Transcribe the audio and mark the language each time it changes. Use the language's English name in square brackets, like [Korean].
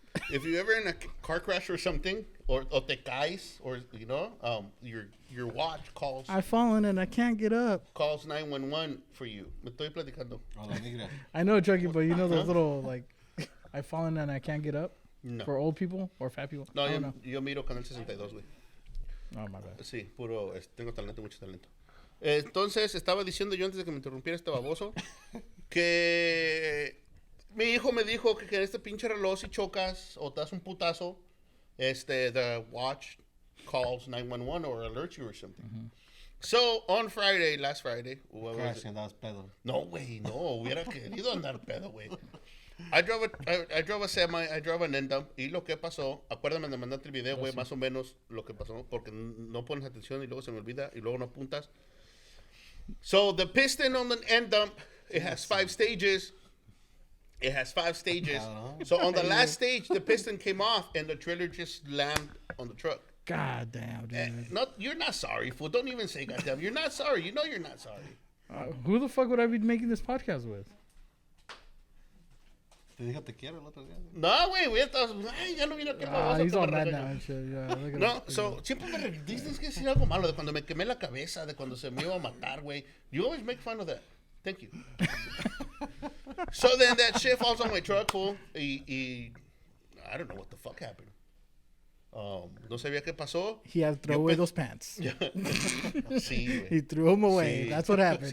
[English] if you ever in a car crash or something, or [Spanish] te caes, [English] or you know, your watch I've fallen and I can't get up. calls 911 for you. [Spanish] Me estoy platicando. Hola, negra. [English] I know, Chucky, but you know those little like, I've fallen and I can't get up No. for old people or fat people. No, I don't know. [Spanish] yo miro Canal 62, güey. [English] Oh my bad. [Spanish] Sí, puro, tengo talento, mucho talento. Entonces, estaba diciendo yo antes de que me interrumpiera este baboso, que mi hijo me dijo que en este pinche reloj si chocas o te das un putazo, [English] the watch calls 911 or alerts you or something. So, on Friday, last Friday, what was it? [Spanish] Crash, andabas pedo. No, güey, no, hubiera querido andar pedo, güey. [English] I drove a semi, I drove an end dump, [Spanish] y lo que pasó, acuérdame de mandarte el video, güey, más o menos lo que pasó, porque no pones atención y luego se me olvida y luego no apuntas. [English] So, the piston on the end dump, it has 5 stages. It has 5 stages. So, on the last stage, the piston came off and the trailer just slammed on the truck. God damn, dude. You're not sorry, fool. Don't even say goddamn. You're not sorry. You know you're not sorry. Who the fuck would I be making this podcast with? [Spanish] Te dijo te quiero el otro día. No, güey, ay, ya no vino aquí. [English] He's all mad now and shit. Yeah, look at [Spanish] No, [English] him. [Spanish] so, siempre tienes que decir algo malo de cuando me quemé la cabeza, de cuando se me iba a matar, güey. [English] You always make fun of that. Thank you. So then that shit falls on my truck, fool. I don't know what the fuck happened. [Spanish] No sabía qué pasó. [English] He had to throw away those pants. [Spanish] Sí, güey. [English] He threw them away. [Spanish] Sí. [English] That's what happened.